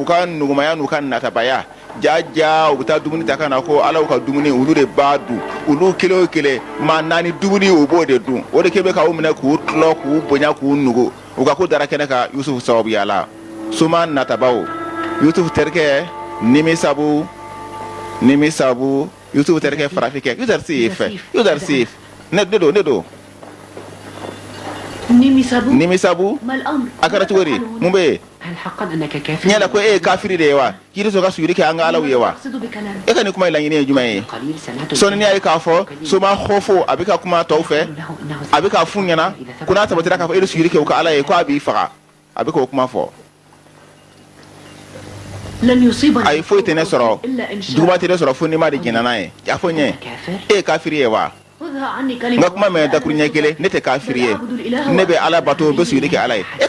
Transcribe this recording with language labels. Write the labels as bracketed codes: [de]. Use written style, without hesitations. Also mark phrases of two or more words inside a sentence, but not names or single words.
[bm] ka nugumaya n'u ka natabaya jaja u bɛ taa dumuni ta ka na ko alaw ka dumuni olu de b'a dun olu kelen o kelen maa naani dumuni u b'o de dun o de kɛ bɛ k'u minɛ k'u tɔlɔ k'u bonya k'u nugu u ka ko dara kɛnɛ kan Yusuf sababuya la soma natabaw Yusuf terikɛ nimi sabu Yusuf terikɛ farafikɛ Yuzarsif ne do nimi sabu a kɛra cogo di mun bɛ yen [ar] هل حقا أنك كافر؟ [bm] ɲɛna ko e ye kafiri de ye wa k'i tɛ sɔn ka sujudi kɛ an ka alaw ye wa e ka nin kuma in laɲini ye jumɛn ye sɔɔni n'i y'a ye k'a fɔ soma hɔfo a bɛ ka kuma tɔw fɛ a bɛ k'a f'u ɲɛna ko n'a sabatira k'a fɔ e bɛ sujudi kɛ u ka ala ye ko a b'i faga a bɛ k'o kuma fɔ a ye foyi tɛ ne sɔrɔ juguba tɛ ne sɔrɔ fo n'i ma de jɛnna n'a ye a fɔ n ye e ye kafiri ye wa n ka kuma mɛn dakuru ɲɛ kelen ne tɛ kafiri ye ne bɛ ala bato n bɛ sujudi kɛ ala ye e